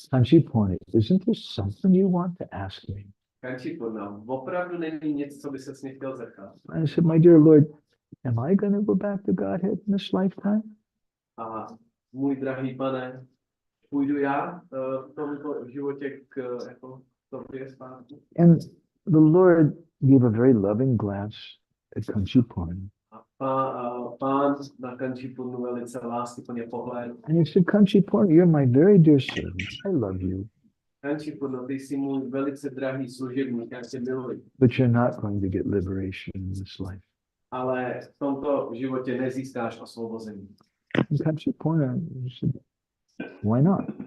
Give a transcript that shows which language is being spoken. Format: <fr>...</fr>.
<en>Kanchi Purna, isn't there something you want to ask me?</en> <cs>Kanchi Purna, opravdu není nic, co by se s mě chtěl zeptat.</cs> <en>I said, my dear Lord, am I going to go back to Godhead in this lifetime?</en> <cs>A můj drahý pane, půjdu já v tomto životě k jako tobě zpátky.</cs> <en>And the Lord gave a very loving glance at Kanchi Purna.</en> <cs>A pán na Kanchi Purnu velice láskyplně pohlédl.</cs> <en>And he said, Kanchi Purna, you're my very dear servant. I love you.</en> <cs>Kanchi Purna, ty jsi můj velice drahý služebník, já tě miluji.</cs> <en>But you're not going to get liberation in this life.</en> <cs>Ale v tomto životě nezískáš osvobození.</cs> <en>And Kanchi Purna said, why not?</en>